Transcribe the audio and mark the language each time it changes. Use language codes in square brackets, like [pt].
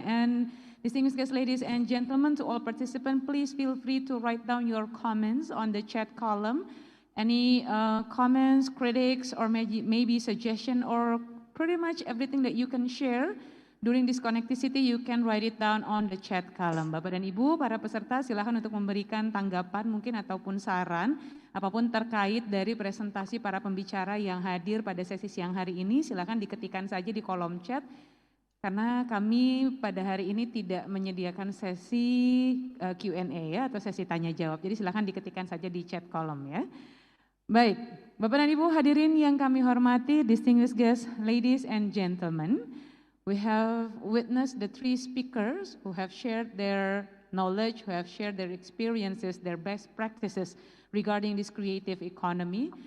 [en] And distinguished guests, ladies and gentlemen, to all participants, please feel free to write down your comments on the chat column. Any comments, critics, or maybe suggestion or pretty much everything that you can share during this connectivity, you can write it down on the chat column. [id] Bapak dan Ibu, para peserta silakan untuk memberikan tanggapan mungkin ataupun saran, apapun terkait dari presentasi para pembicara yang hadir pada sesi siang hari ini, silakan diketikkan saja di kolom chat. Karena kami pada hari ini tidak menyediakan sesi Q&A ya, atau sesi tanya jawab. Jadi silakan diketikkan saja di chat kolom ya. Baik, Bapak dan Ibu hadirin yang kami hormati, [en] distinguished guests, ladies and gentlemen, we have witnessed the three speakers who have shared their knowledge, who have shared their experiences, their best practices regarding this creative economy.